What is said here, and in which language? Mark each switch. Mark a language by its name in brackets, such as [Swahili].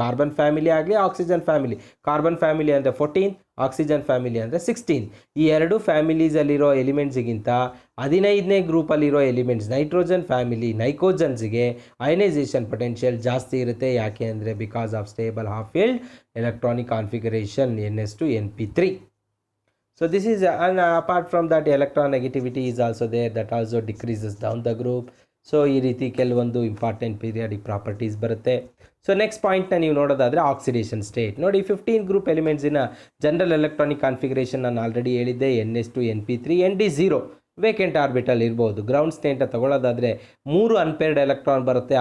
[Kannada] Carbon family ಆಗಲಿ oxygen family, carbon family ಅಂದರೆ 14th, oxygen family ಅಂದರೆ 16th. ಈ ಎರಡು ಫ್ಯಾಮಿಲೀಸಲ್ಲಿರೋ ಎಲಿಮೆಂಟ್ಸಿಗಿಂತ 15ನೇ ಗ್ರೂಪಲ್ಲಿರೋ elements nitrogen family, ನೈಕೋಜನ್ಸ್ಗೆ ionisation potential ಜಾಸ್ತಿ ಇರುತ್ತೆ. ಯಾಕೆ ಅಂದರೆ [English] Because of stable half filled electronic configuration ns2np3. So this is and apart from that electron negativity is also there, that also decreases down the group. [Kannada] So ಈ ರೀತಿ ಕೆಲವೊಂದು important periodic properties ಬರುತ್ತೆ. So next ಪಾಯಿಂಟ್ನ ನೀವು ನೋಡೋದಾದರೆ oxidation state. ನೋಡಿ, 15 group ಎಲಿಮೆಂಟ್ಸಿನ general electronic configuration ನಾನು already ಹೇಳಿದ್ದೆ. ns2np3, nd0 ವೇಕೆಂಟ್ ಆರ್ಬಿಟಲ್ ಇರ್ಬೋದು. ಗ್ರೌಂಡ್ ಸ್ಟೇಟ್ ತಗೊಳ್ಳೋದಾದರೆ 3 ಅನ್ಪೇರ್ಡ್ ಎಲೆಕ್ಟ್ರಾನ್ ಬರುತ್ತೆ.